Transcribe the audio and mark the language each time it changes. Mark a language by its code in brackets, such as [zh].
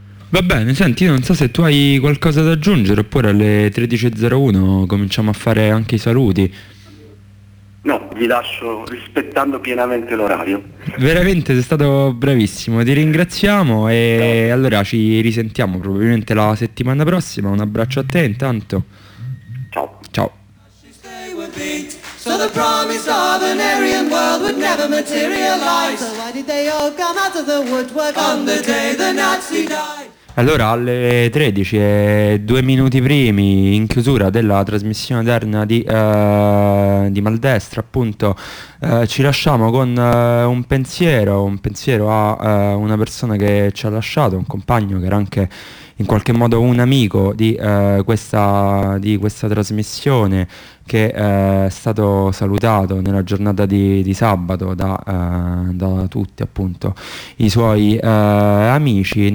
[it] Va bene, senti, io non so se tu hai qualcosa da aggiungere, oppure alle 13.01 cominciamo a fare anche i saluti. No, vi lascio rispettando pienamente l'orario. Veramente sei stato bravissimo, ti ringraziamo e no. Allora ci risentiamo probabilmente la settimana prossima. Un abbraccio a te intanto. Ciao. Ciao. [en] So the promise of an Aryan world would never materialize. So why did they all come out of the woodwork on the day the Nazi died? [it] Allora alle 13 e due minuti primi in chiusura della trasmissione odierna di Maldestra appunto ci lasciamo con un pensiero a una persona che ci ha lasciato, un compagno che era anche in qualche modo un amico di questa trasmissione, che è stato salutato nella giornata di sabato da tutti appunto i suoi amici.